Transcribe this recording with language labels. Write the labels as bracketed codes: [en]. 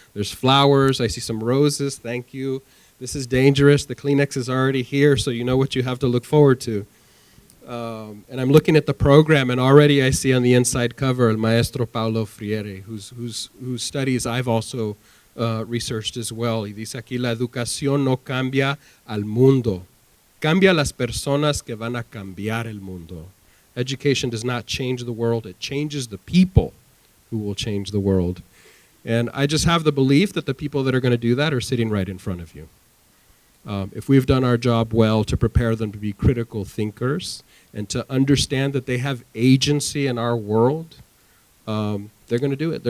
[en] There's flowers. I see some roses. Thank you. This is dangerous. The Kleenex is already here, so you know what you have to look forward to. And I'm looking at the program, and already I see on the inside cover [es] el maestro [en] Paulo Freire, whose studies I've also researched as well. [es] Y dice aquí, la educación no cambia al mundo. Cambia las personas que van a cambiar el mundo. [en] Education does not change the world. It changes the people who will change the world. And I just have the belief that the people that are going to do that are sitting right in front of you. If we've done our job well to prepare them to be critical thinkers and to understand that they have agency in our world, they're going to do it.